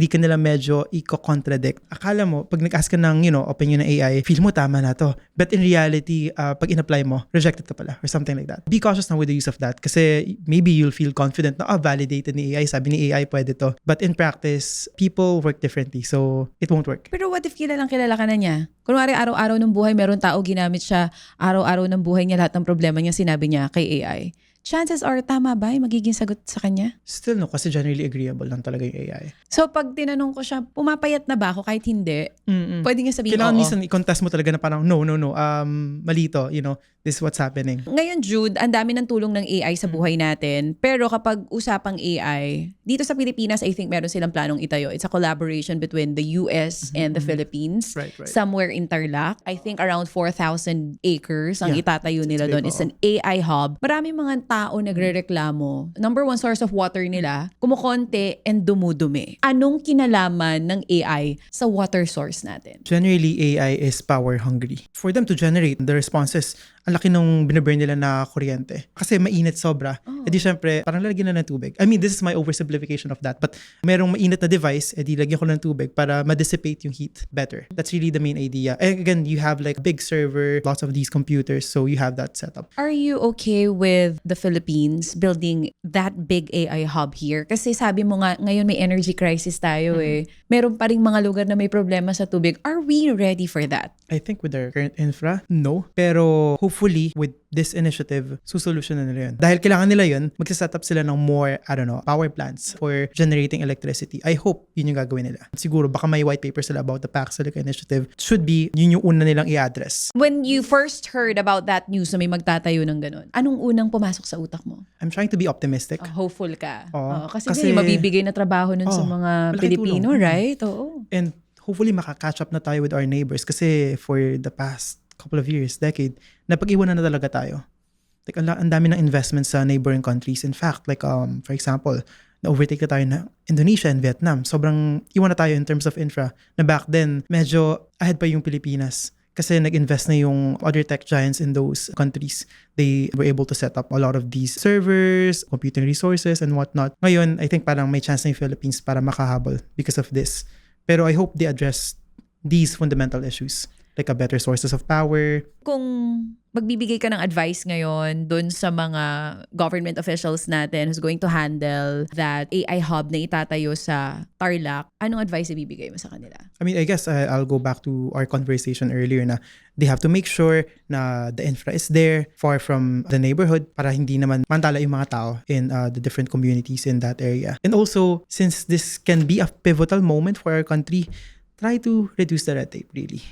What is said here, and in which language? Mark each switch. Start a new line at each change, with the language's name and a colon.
Filipino: Hindi ka nila medyo i-contradict. Akala mo, pag nag-ask ka ng, opinion ng AI, feel mo tama na to.
English: But in reality,
Filipino: pag in-apply mo,
English: rejected
Filipino: ka pala
English: or something like that. Be cautious na with the use of that kasi maybe you'll feel confident na, validated ni AI.
Filipino: Sabi ni AI, pwede to.
English: But in practice, people work differently. So, it won't work.
Filipino: Pero
English: what if
Filipino: kilala ka na niya? Kunwari, araw-araw ng buhay, meron tao ginamit siya, araw-araw ng buhay niya, lahat ng problema niya, sinabi niya kay AI.
English: Chances are,
Filipino: tama ba yung magiging sagot sa kanya?
English: Still no, kasi generally agreeable
Filipino: lang talaga yung
English: AI.
Filipino: So pag tinanong ko siya, pumapayat na ba ako kahit hindi? Pwede niya sabihin, kailangan minsan i-contest mo talaga na parang, no, mali to,
English: this is what's happening.
Filipino: Ngayon, Jude, ang dami ng tulong ng AI sa buhay natin. Pero kapag usapang AI, dito sa Pilipinas,
English: I think
Filipino: meron silang planong itayo.
English: It's a collaboration between the US and the Philippines. Right. Somewhere in Tarlac. I think around 4,000 acres
Filipino: ang itatayo nila doon.
English: It's an AI hub.
Filipino: Marami mga tao nagrereklamo. Number one source of water nila, kumukonte and dumudumi. Anong kinalaman ng AI sa water source natin?
English: Generally, AI is power hungry. For them to generate the responses,
Filipino: ang laki nung binaburn nila na kuryente. Kasi mainit sobra. Edi syempre, parang lalagyan na ng tubig.
English: I mean, this is my oversimplification of that. But
Filipino: merong mainit na device, edi lagyan ko ng tubig para
English: ma-dissipate yung heat better. That's really the main idea. And again, you have like a big server, lots of these computers, so you have that setup. Are you okay with the Philippines building that big AI hub here?
Filipino: Kasi sabi mo nga, ngayon may energy crisis tayo eh. Meron pa ring mga lugar na may problema sa tubig.
English: Are we ready for that? I think with their current infra, no.
Filipino: Pero hopefully,
English: with this initiative,
Filipino: susolusyonan nila yun. Dahil kailangan nila yun, magsaset up sila ng
English: more, power plants for generating electricity. I hope
Filipino: yun yung gagawin nila. Siguro, baka may white paper sila about the Pax Silica initiative.
English: Should be,
Filipino: yun yung una nilang i-address. When you first heard about that news na may magtatayo ng ganun, anong unang pumasok sa utak mo?
English: I'm trying to be optimistic.
Filipino: Hopeful ka. Kasi mabibigay na trabaho nun sa mga Pilipino, tulong.
English: Right? Oo. And hopefully
Filipino: makaka-catch up na tayo
English: with our neighbors kasi for the past couple of years, decade,
Filipino: napag-iwanan na talaga tayo.
English: Like,
Filipino: ang dami ng investments
English: sa neighboring countries. In fact, like, for example,
Filipino: na-overtake na tayo na
English: Indonesia and Vietnam.
Filipino: Sobrang iwan na tayo
English: in terms of infra
Filipino: na
English: back then,
Filipino: medyo ahead pa yung Pilipinas.
English: Kasi nag-invest na yung other tech giants in those countries. They were able to set up a lot of these servers, computing resources, and whatnot.
Filipino: Ngayon, I think parang may chance na yung Philippines para makahabol
English: because of this.
Filipino: Pero
English: I hope they address these fundamental issues. like a better sources of power.
Filipino: Kung magbibigay ka ng advice ngayon dun sa mga government officials natin
English: who's going to handle that AI hub
Filipino: na itatayo sa Tarlac, anong advice ibibigay mo sa kanila?
English: I mean, I guess I'll go back to our conversation earlier na they have to make sure na the infra is there far from the neighborhood
Filipino: para hindi naman mantala yung mga tao
English: in the different communities in that area. And also, since this can be a pivotal moment for our country, try to reduce the red tape, really.